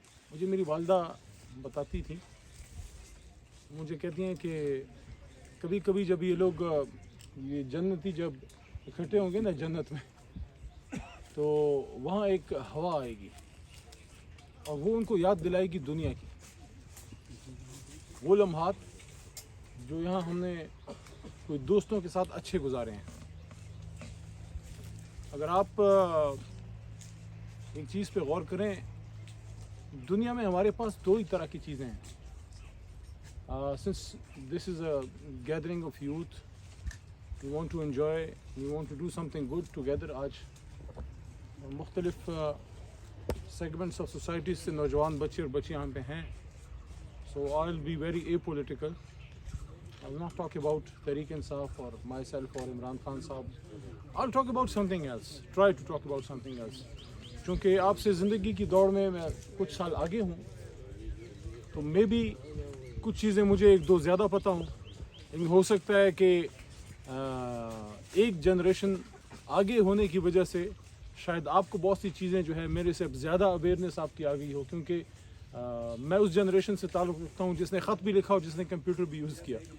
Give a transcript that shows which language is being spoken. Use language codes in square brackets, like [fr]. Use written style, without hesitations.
[ur] مجھے میری والدہ بتاتی تھی, مجھے کہتی ہیں کہ کبھی کبھی جب یہ لوگ یہ جنتی جب اکٹھے ہوں گے نا جنت میں, تو وہاں ایک ہوا آئے گی اور وہ ان کو یاد دلائے گی دنیا کی وہ لمحات جو یہاں ہم نے کوئی دوستوں کے ساتھ اچھے گزارے ہیں. اگر آپ ایک چیز پہ غور کریں, دنیا میں ہمارے پاس دو ہی طرح کی چیزیں ہیں. [en] Since this is a gathering of youth, we want to enjoy, we want to do something good together. [ur] آج مختلف [en] segments of society [ur] سے نوجوان بچے اور بچیاں یہاں پہ ہیں. [en] So I'll be very apolitical. I will not talk about Tariq Insaf or myself or Imran Khan Saab. I'll talk about something else. Try to talk about something else. [ur] چونکہ آپ سے زندگی کی دوڑ میں کچھ سال آگے ہوں, تو مے بی کچھ چیزیں مجھے ایک دو زیادہ پتہ ہوں. لیکن ہو سکتا ہے کہ ایک جنریشن آگے ہونے کی وجہ سے شاید آپ کو بہت سی چیزیں جو ہے میرے سے اب زیادہ اویئرنیس آپ کی آ گئی ہو, کیونکہ میں اس جنریشن سے تعلق رکھتا ہوں جس نے خط بھی لکھا اور جس نے کمپیوٹر بھی یوز کیا.